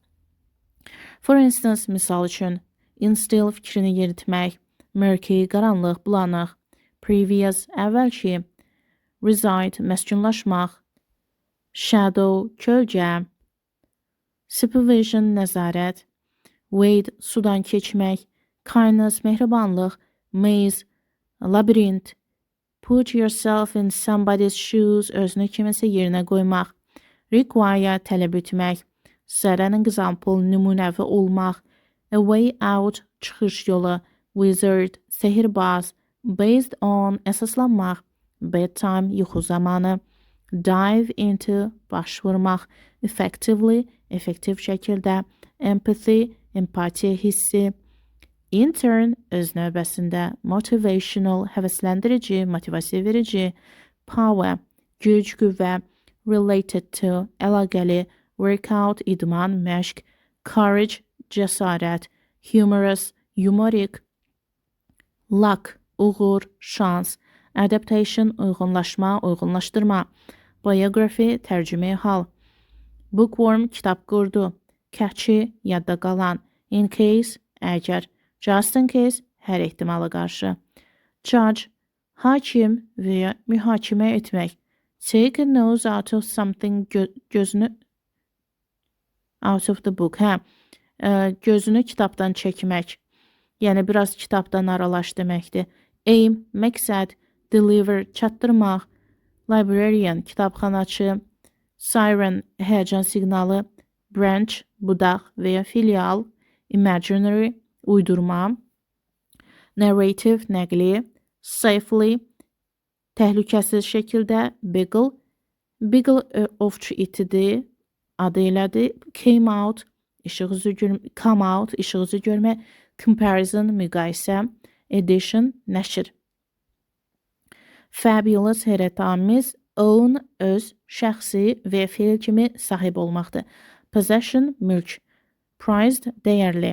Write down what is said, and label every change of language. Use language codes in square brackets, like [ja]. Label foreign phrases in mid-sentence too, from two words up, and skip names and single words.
[en] For instance, [az] misal üçün, instill, fikrini yeritmək, murky, qaranlıq, bulanıq, previous, əvvəlki, reside, məskunlaşmaq, shadow, kölgə, supervision, nəzarət, wade, sudan keçmək, kindness, mehribanlıq, maze, labirint, [en] put yourself in somebody's shoes, [az] özünü kiminsə yerinə qoymaq, require tələb etmək. [en] Set an example [az] nümunəvi olmaq. [en] A way out [az] çıxış yolu. Wizard sehirbaz. [en] Based on əsaslanmaq. [az] Bedtime yuxu zamanı. [en] Dive into [az] baş vurmaq. Effectively effektiv şəkildə. Empathy empatiya hissi. [en] In turn [az] öz növbəsində. Motivational həvəsləndirici, motivasiya verici. Power güc, qüvvə. [en] Related to əlaqəli. [az] Workout idman, məşq. Courage cəsarət. Humorous yumorik. Luck uğur, şans. Adaptation uyğunlaşma, uyğunlaşdırma. Biography tərcümeyi hal. Bookworm kitab qurdu. Catchy yadda qalan. [en] In case əgər. Just in case [az] hər ehtimala qarşı. Judge hakim və ya mühakimə etmək. [en] Take a nose out of something gözünü out of the book. [az] Gözünü kitabdan çəkmək. Yəni biraz kitabdan aralaş deməkdir. Aim məqsəd. Deliver çatdırmaq. Librarian kitabxanaçı. Siren həyəcan siqnalı. Branch budaq və ya filial. Imaginary uydurma. Narrative nəqli. Safely təhlükəsiz şəkildə. Beagle ovçu itidir. Adı elədir. [en] Came out come out [az] işıq üzü görmə. Comparison müqayisə. Edition nəşr. Fabulous heyrətamiz. Own öz şəxsi və fiil kimi sahib olmaqdır. Possession mülk. Prized dəyərli.